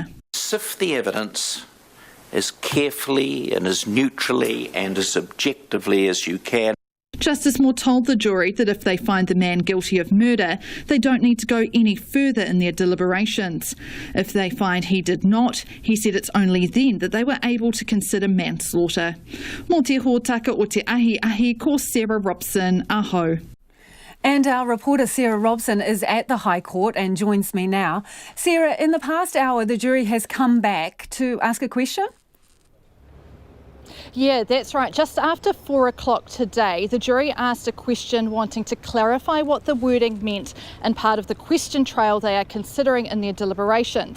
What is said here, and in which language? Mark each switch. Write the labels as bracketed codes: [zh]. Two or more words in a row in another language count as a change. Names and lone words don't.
[en] Sift the evidence as carefully and as neutrally and as objectively as you can. Justice Moore told the jury that if they find the man guilty of murder, they don't need to go any further in their deliberations. If they find he did not, he said it's only then that they were able to consider manslaughter. [mi] Mō te hōtaka o te ahi ko Sarah Robson, aho. [en] And our reporter Sarah Robson is at the High Court and joins me now. Sarah, in the past hour, the jury has come back to ask a question? Yeah, that's right. Just after 4 o'clock today, the jury asked a question wanting to clarify what the wording meant in part of the question trail they are considering in their deliberations.